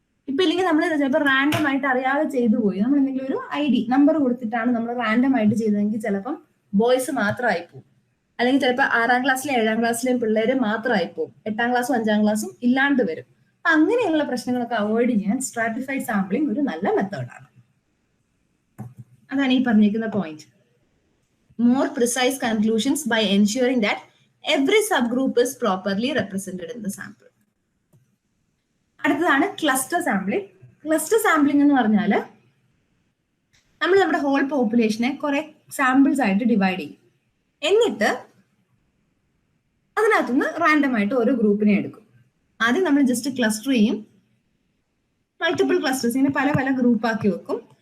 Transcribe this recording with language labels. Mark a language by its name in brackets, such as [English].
[Malayalam] ഇപ്പൊ ഇല്ലെങ്കിൽ നമ്മൾ ചിലപ്പോൾ റാൻഡം ആയിട്ട് അറിയാതെ ചെയ്തു പോയി, നമ്മൾ എന്തെങ്കിലും ഒരു ID നമ്പർ കൊടുത്തിട്ടാണ് നമ്മൾ റാൻഡം ആയിട്ട് ചെയ്തതെങ്കിൽ ചിലപ്പം ബോയ്സ് മാത്രമായി പോകും, അല്ലെങ്കിൽ ചിലപ്പോൾ 6ാം ക്ലാസ്സിലെയും 7ാം ക്ലാസ്സിലെയും പിള്ളേര് മാത്രമായി പോകും, 8ാം ക്ലാസ്സും 5ാം ക്ലാസ്സും ഇല്ലാണ്ട് വരും. അപ്പൊ അങ്ങനെയുള്ള പ്രശ്നങ്ങളൊക്കെ അവോയ്ഡ് ചെയ്യാൻ സ്ട്രാറ്റിഫൈഡ് സാമ്പിളിംഗ് ഒരു നല്ല മെത്തേഡാണ്. അതാണ് ഈ പറഞ്ഞിരിക്കുന്ന point. [English] More precise conclusions by ensuring that every subgroup is properly represented in the sample. [Malayalam] അടുത്തതാണ് ക്ലസ്റ്റർ സാമ്പിളിംഗ്. ക്ലസ്റ്റർ സാമ്പിളിംഗ് എന്ന് പറഞ്ഞാൽ നമ്മൾ നമ്മുടെ ഹോൾ പോപ്പുലേഷനെ കുറെ സാമ്പിൾസ് ആയിട്ട് ഡിവൈഡ് ചെയ്യും. എന്നിട്ട് അതിനകത്തുനിന്ന് റാൻഡം ആയിട്ട് ഓരോ ഗ്രൂപ്പിനെ എടുക്കും. ആദ്യം നമ്മൾ ജസ്റ്റ് ക്ലസ്റ്റർ ചെയ്യും, മൾട്ടിപ്പിൾ ക്ലസ്റ്റേഴ്സ്, ഇങ്ങനെ പല പല ഗ്രൂപ്പ് ആക്കി വെക്കും.